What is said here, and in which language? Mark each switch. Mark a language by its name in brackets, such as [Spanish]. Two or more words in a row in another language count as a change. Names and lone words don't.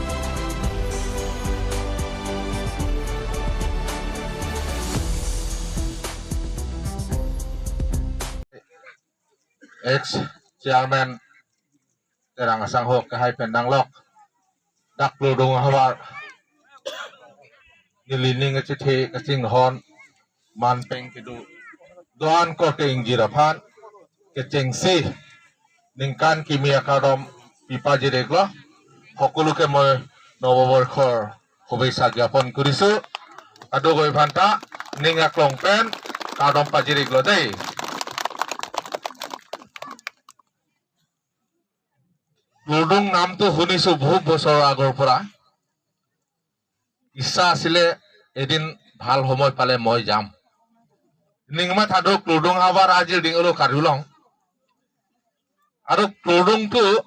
[Karbi] ex chairman terang asang hok kahai pendang lok dak ludung hawar nilining chithi kaching hon man peng kidu doan ko ting jiraphan kecheng si ningkan kimia kadom pipa jireglo hokuluke moi [Assamese] নৱবৰ্ষৰ শুভেচ্ছা জ্ঞাপন কৰিছো [Karbi] আদগৈ ভান্তা নিঙা ক্লংপেন কাদম পাজিৰিগলো দেই [Assamese] লুডুং নামটো শুনিছো বহুত বছৰৰ আগৰ পৰা ইচ্ছা আছিলে এদিন ভাল সময় পালে মই যাম [Karbi] নিংমা থাদক লুডুং হাবাৰ [Assamese] আজিৰ দিনলৈ কাঢ়িলং আৰু লুডুংটো